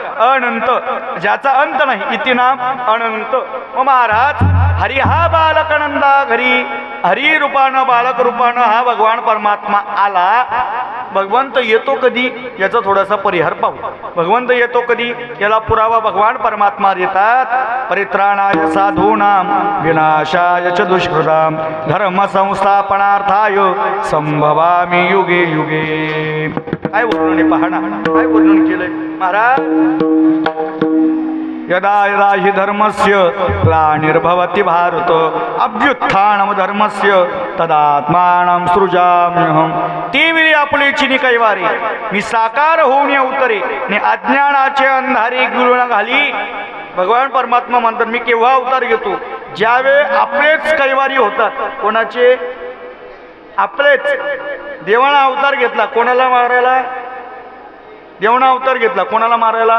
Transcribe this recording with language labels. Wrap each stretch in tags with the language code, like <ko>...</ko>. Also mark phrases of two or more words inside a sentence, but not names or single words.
<mr>अनंत ज्याचा अंत नाही,</mr> <sa>इति नाम अनंत.</sa> <mr>मग महाराज, हरी हा बालक नंदा घरी, हरी रूपानं बालक रूपानं हा भगवान परमात्मा आला. भगवंत येतो कधी याचा थोडासा परिहार पाहू. भगवंत येतो कधी याला पुरावा भगवान परमात्मा देतात.</mr> <sa>परित्राणाय साधूनां विनाशाय च दुष्कृतां धर्म संस्थापनार्थाय संभवामि युगे युगे.</sa> <mr>काय वर्णन पहा ना, काय वर्णन केलंय महाराज.</mr> <sa>यदा यदा हि धर्मस्य ग्लानिर्भवति भारत अभ्युत्थानम धर्मस्य तदात्मानं सृजाम्यहं.</sa> <mr>तीवेळी आपली चिनी कैवारी मी साकार होऊन उतरे ने अज्ञानाचे अंधारी गिळून घाली. भगवान परमात्मा म्हणतात मी केव्हा अवतार घेतो? ज्यावेळी आपलेच कैवारी होतात. कोणाचे? आपलेच. देवाला अवतार घेतला कोणाला मारायला? देवाना अवतार घेतला कोणाला मारायला?</mr>